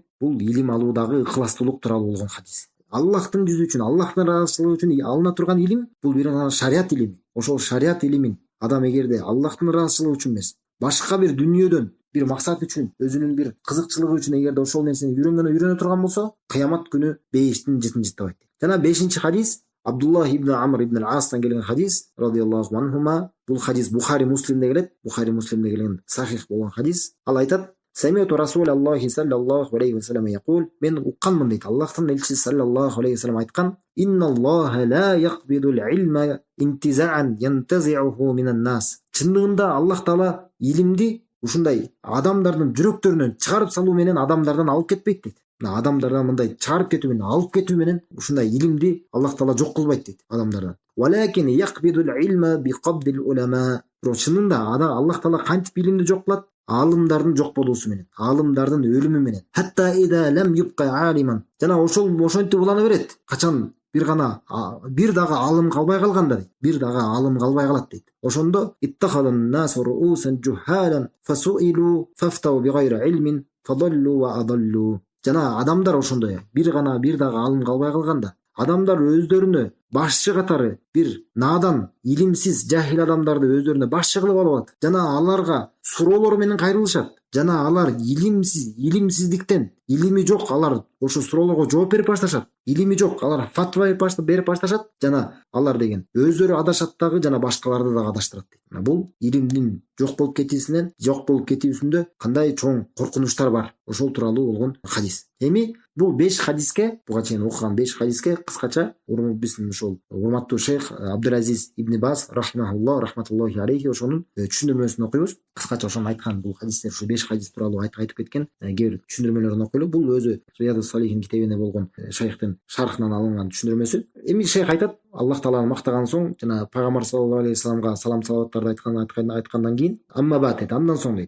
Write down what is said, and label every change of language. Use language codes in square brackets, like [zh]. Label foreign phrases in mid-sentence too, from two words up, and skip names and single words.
[ky] Бул илим алуудагы ыхластуулук тууралуу болгон хадис. Аллахтын жүзү үчүн, Аллахтын ыраазычылыгы үчүн алына турган илим бул бир гана шариат илими. Ошол шариат илимин адам эгерде Аллахтын ыраазычылыгы үчүн эмес, башка бир дүнүйөдөн бир максат үчүн, өзүнүн бир кызыкчылыгы үчүн эгерде ошол нерсени үйрөнө турган болсо, кыямат күнү бейиштин жытын жыттабайт. Жана 5-чи хадис Абдуллах ибн Амр ибн ал-Астан келген хадис [ar] رضي الله عنهما. [ky] Бул хадис Бухари Муслимде келет. Бухари Муслимде келген сахих болгон хадис. [ar] Ал айтат: "سمعت رسول الله صلى الله عليه وسلم يقول", [ky] мен укканмын дейт, Аллахтын элчиси [ar] صلى الله عليه وسلم айткан: "إن الله لا يقبض العلم انتزاعا ينتزعه من الناس". [ky] Чындыгында Аллах Таала илимди ушундай адамдардын жүрөктөрүнөн чыгарып салуу менен адамдардан алып кетпейт дейт. Адамдардан мындай чыгарып кетүү менен, алып кетүү менен ушундай илимди Аллах Таала жок кылбайт дейт адамдардан. [ar] "ولكن يقبض العلم بقبض العلماء". [ky] Бирок чынында Аллах Таала кантип илимди жок кылат? Алымдардын жок болуусу менен, алымдардын өлүмү менен. [ar] حتى إذا لم يبق عالما. [ky] Жана ошентип улана берет. Качан бир дагы алым калбай калганда дейт. Бир дагы алым калбай калат дейт. [ar] Ошондо اتخذ الناس رؤوسا جهالا فسئلوا فأفتوا بغير علم فضلوا وأضلوا. [ky] Жана адамдар ошондой бир дагы алым калбай калганда, адамдар өздөрүнө башчы катары бир надан, илимсиз, жахил адамдарды өздөрүнө башчы кылып алып алат. Жана аларга суроолор менен кайрылышат. Жана алар илимсиздиктен, илими жок, алар ошо суроолорго жооп берип башташат. Илими жок, алар фатва берип башташат. Жана алар деген өздөрү адашат дагы, жана башкаларды дагы адаштырат дейт. Бул илимдин жок болуп кетүүсүндө кандай чоң коркунучтар бар. Ошол тууралуу болгон хадис. Эми бул 5 хадиске, буга чейин окуган 5 хадиске кыскача биздин ошол урматтуу шейх Абдулазиз ибн Баз [ar] رحمة الله عليه [ky] ошонун түшүндүрмөсүн окуйбуз. Кыскача ошону айткан бул хадистер, ушу 5 хадис тууралуу айтып кеткен кээ бир түшүндүрмөлөрүн окуйлу. Бул өзү Риядус Салихин китебинде болгон шейхтин шархынан алынган түшүндүрмөсү. Эми шейх айтат, Аллах Тааланы мактаган соң, жана пайгамбар [ar] صلى الله عليه وسلم [ky] салам салаваттарды айткандан кийин, андан соң дейт.